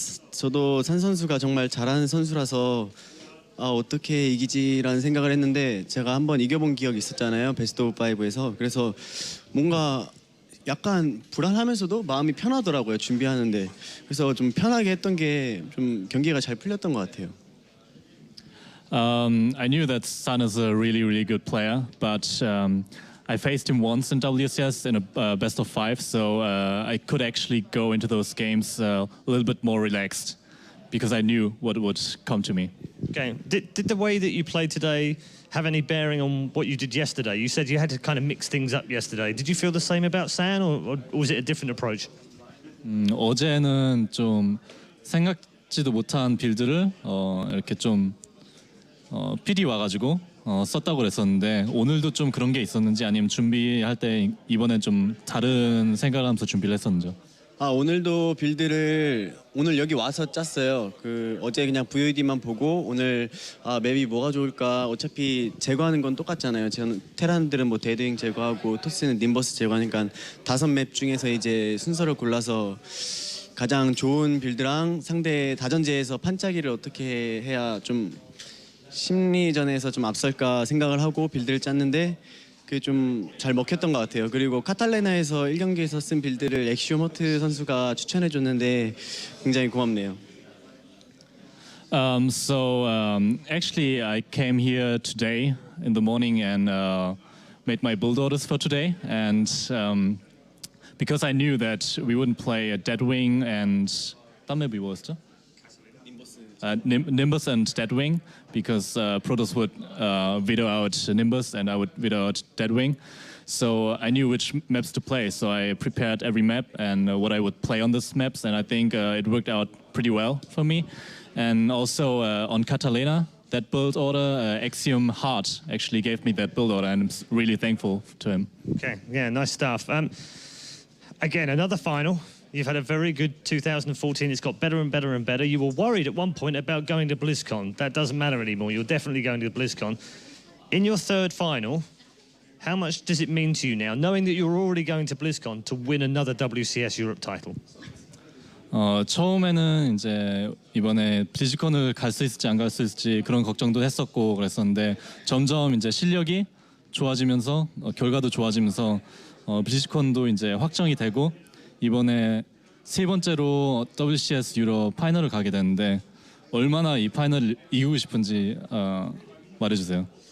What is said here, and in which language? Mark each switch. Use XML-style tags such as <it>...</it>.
<ko>저도 산 선수가 정말 잘하는 선수라서 어떻게 이기지라는 생각을 했는데 제가 한번 이겨본 기억이 있었잖아요. 베스트 오브 5에서. 그래서 뭔가 약간 불안하면서도 마음이 편하더라고요. 준비하는데. 그래서 좀 편하게 했던 게 좀 경기가 잘 풀렸던 것 같아요.</ko> <en>I knew that San is a really, really good player, but I faced him once in WCS in a best of 5, so I could actually go into those games a little bit more relaxed because I knew what would come to me. Okay. Did the way that you played today have any bearing on what you did yesterday? You said you had to kind of mix things up yesterday. Did you feel the same about San, or was it a different approach?</en> <ko>어제는 좀 생각지도 못한 빌드를 이렇게 좀 PD 와가지고 썼다고 그랬었는데 오늘도 좀 그런 게 있었는지 아니면 준비할 때 이번엔 좀 다른 생각을 하면서 준비를 했었는지. 오늘도 빌드를 오늘 여기 와서 짰어요. 어제 그냥 VOD만 보고 오늘 맵이 뭐가 좋을까, 어차피 제거하는 건 똑같잖아요. 테란들은 뭐 데드윙 제거하고 토스는 님버스 제거하니까 5맵 중에서 이제 순서를 골라서 가장 좋은 빌드랑 상대 다전제에서 판짜기를 어떻게 해야 좀 심리전에서 좀 앞설까 생각을 하고 빌드를 짰는데 그게 좀 잘 먹혔던 것 같아요. 그리고 카탈레나에서 1경기에서 쓴 빌드를 엑시오 모트 선수가 추천해줬는데 굉장히 고맙네요.</ko> <en>Actually, I came here today in the morning and made my build orders for today, and because I knew that we wouldn't play a Deadwing and</en> <ko>딴 맵이 뭐였죠?</ko> <en>Nimbus and Deadwing, because Protoss would veto out Nimbus and I would veto out Deadwing. So I knew which maps to play, so I prepared every map and what I would play on these maps, and I think it worked out pretty well for me. And also on Catalina, that build order, Axiom Heart actually gave me that build order, and I'm really thankful to him. Okay, yeah, nice stuff. Again, another final. You've had a very good 2014. It's got better and better and better. You were worried at one point about going to BlizzCon. That doesn't matter anymore. You're definitely going to BlizzCon. In your third final, how much does it mean to you now, knowing that you're already going to BlizzCon, to win another WCS Europe title?</en> <ko>처음에는 이제 이번에 블리즈컨을 갈 수 있을지 안 갈 수 있을지 그런 걱정도 했었고 그랬었는데 점점 이제 실력이 좋아지면서 결과도 좋아지면서 블리즈컨도 이제 확정이 되고 이번에 세 번째로 WCS 유럽 파이널을 가게 되는데 얼마나 이 파이널을 이기고 싶은지 말해주세요.</ko>